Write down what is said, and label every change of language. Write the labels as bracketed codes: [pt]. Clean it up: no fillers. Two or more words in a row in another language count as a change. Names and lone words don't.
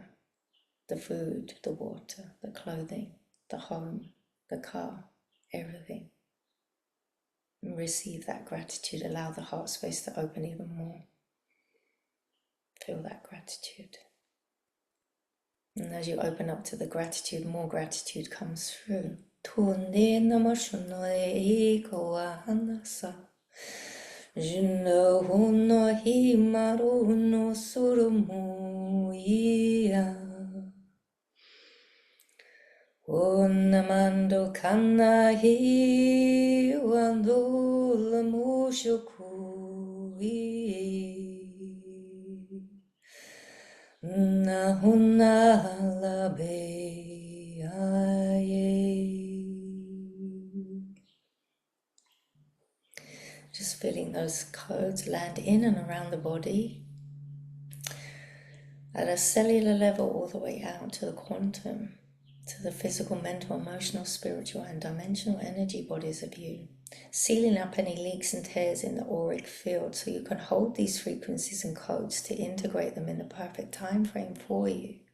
[en] The food, the water, the clothing, the home, the car, everything. And receive that gratitude. Allow the heart space to open even more. Feel that gratitude. And as you open up to the gratitude, more gratitude comes through. Tunde namashunoe ikoa hanasa. Juno huno himaru no surumu ia. Onamando kana hi wando lamushoku na huna la be Just feeling those codes land in and around the body at a cellular level, all the way out to the quantum, to the physical, mental, emotional, spiritual, and dimensional energy bodies of you, sealing up any leaks and tears in the auric field so you can hold these frequencies and codes to integrate them in the perfect time frame for you.